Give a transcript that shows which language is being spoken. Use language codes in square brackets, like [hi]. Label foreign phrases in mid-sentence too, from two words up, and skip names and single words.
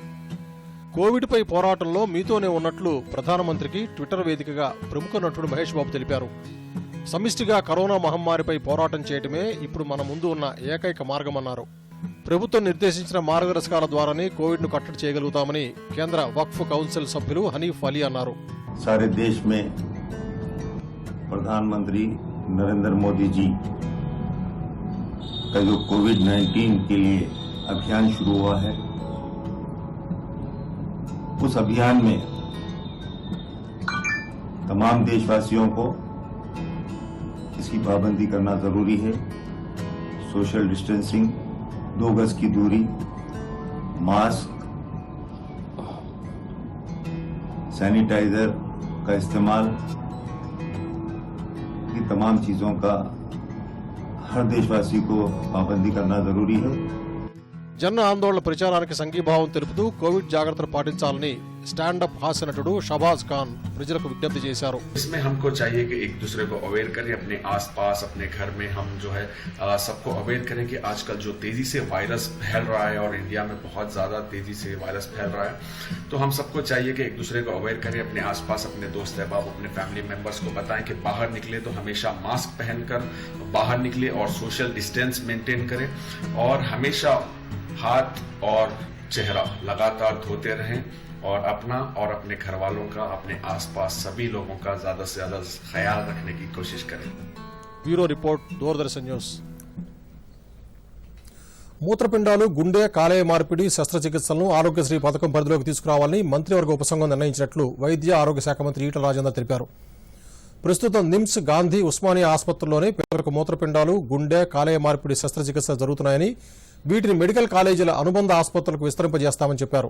[te] కోవిడ్పై పోరాటంలో మీతోనే ఉన్నట్లు ప్రధానమంత్రికి ట్విట్టర్ వేదికగా ప్రముఖ నటుడు మహేష్ బాబు తెలిపారు. సమిష్టిగా కరోనా మహమ్మారిపై పోరాటం చేయడమే ఇప్పుడు మన ముందు ఉన్న ఏకైక మార్గమన్నారు. ప్రభుత్వం నిర్దేశించిన మార్గదర్శకాల ద్వారానే కోవిడ్ను కట్టడి చేయగలుగుతామని కేంద్ర వక్ఫ్ కౌన్సిల్ సభ్యులు హనీఫ్ అలీ అన్నారు. [hi] सारे देश में प्रधानमंत्री नरेंद्र मोदी जी का जो कोविड-19 के लिए अभियान शुरू हुआ है, उस अभियान में तमाम देशवासियों को इसकी पाबंदी करना जरूरी है. [en] social distancing, [hi] 2 गज की दूरी, मास्क, सैनिटाइजर का इस्तेमाल, ये तमाम चीजों का हर देशवासी को पाबंदी करना जरूरी है. [te] జన ఆందోళన ప్రచారానికి సంఘీభావం తెలుపుతూ కోవిడ్ జాగ్రత్తలు పాటించాలని స్టాండప్ హాస్య నటుడు షబాజ్ ఖాన్ ప్రజలకు విజ్ఞప్తి చేశారు. [hi] इसमें हमको चाहिए कि एक दूसरे को अवेयर करें, अपने आसपास, अपने घर में हम जो है सबको अवेयर करें कि आजकल जो तेजी से वायरस फैल रहा है और इंडिया में बहुत ज्यादा तेजी से वायरस फैल रहा है, तो हम सबको चाहिए कि एक दूसरे को अवेयर करें, अपने आसपास अपने दोस्त अहबाब, अपने [en] family members [hi] को बताएं कि बाहर निकले तो हमेशा मास्क पहनकर बाहर निकले और [en] social distance maintain [hi] करें और हमेशा हाथ और चेहरा लगातार धोते रहें और अपना और अपने घर वालों का, अपने आसपास सभी लोगों का ज्यादा से ज्यादा ख्याल रखने की कोशिश करें. [en] bureau report, [te] దూరదర్శన్ న్యూస్. మూత్రపిండాలు, గుండె, కాలేయ మార్పిడి శస్త్రచికిత్సలను ఆరోగ్యశ్రీ పథకం పరిధిలోకి తీసుకురావాలని మంత్రివర్గ ఉపసంఘం నిర్ణయించినట్లు వైద్య ఆరోగ్య శాఖ మంత్రి ఈటల రాజేందర్ తెలిపారు. ప్రస్తుతం నిమ్స్, గాంధీ, ఉస్మానియా ఆసుపత్రుల్లోనే పేదలకు మూత్రపిండాలు, గుండె, కాలేయ మార్పిడి శస్త్రచికిత్సలు జరుగుతున్నాయని, వీటిని [en] medical colleges [te] అనుబంధ ఆసుపత్రులకు విస్తరింపజేస్తామని చెప్పారు.